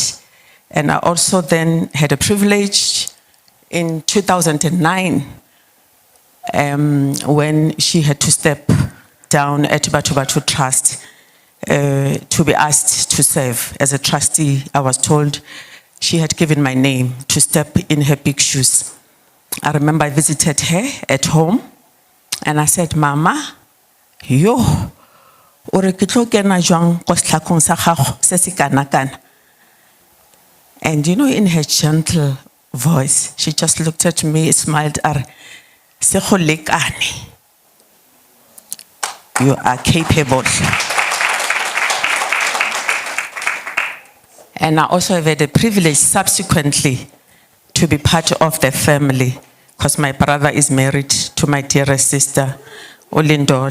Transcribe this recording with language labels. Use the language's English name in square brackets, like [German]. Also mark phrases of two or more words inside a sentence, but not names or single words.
[English] And I also then had a privilege in 2009 when she had to step down at Batu Batu Trust to be asked to serve as a trustee. I was told she had given my name to step in her big shoes. I remember I visited her at home and I said, [Tswana] Mama, yo, ore ke tlo kena jwang ko setlhakong sa gago se se kana-kana. [English] And you know, in her gentle voice, she just looked at me, smiled, [Tswana] se go lekane. [English] You are capable. And I also have had the privilege subsequently to be part of the family, because my brother is married to my dearest sister, Olindol.